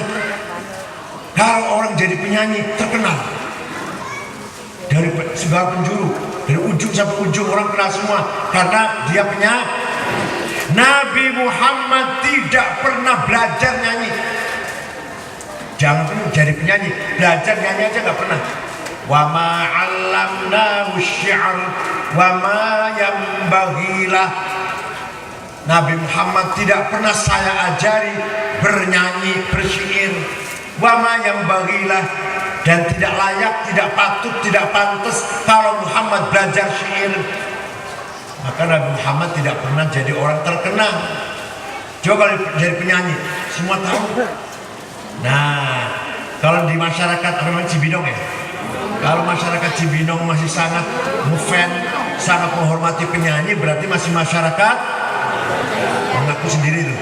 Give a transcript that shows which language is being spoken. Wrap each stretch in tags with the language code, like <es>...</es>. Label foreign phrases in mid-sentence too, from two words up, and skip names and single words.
<id>Kalau orang jadi penyanyi terkenal dari segala penjuru, dari ujung sampai ujung orang kenal semua karena dia penyanyi. Nabi Muhammad tidak pernah belajar nyanyi. Jangan jadi penyanyi, belajar nyanyi aja nggak pernah.</id> <ar>وما علمناه الشعر وما ينبغي له.</ar> <id>Nabi Muhammad tidak pernah saya ajari bernyanyi, bersyair.</id> <ar>وما ينبغي له,</ar> <id>dan tidak layak, tidak patut, tidak pantas kalau Muhammad belajar syair. Maka Nabi Muhammad tidak pernah jadi orang terkenal. Coba kalau jadi penyanyi, semua tahu. Nah, kalau di masyarakat namanya Cibinong ya, kalau masyarakat Cibinong masih sangat ngefans, sangat menghormati penyanyi, berarti masih masyarakat mengaku sendiri tuh.</id>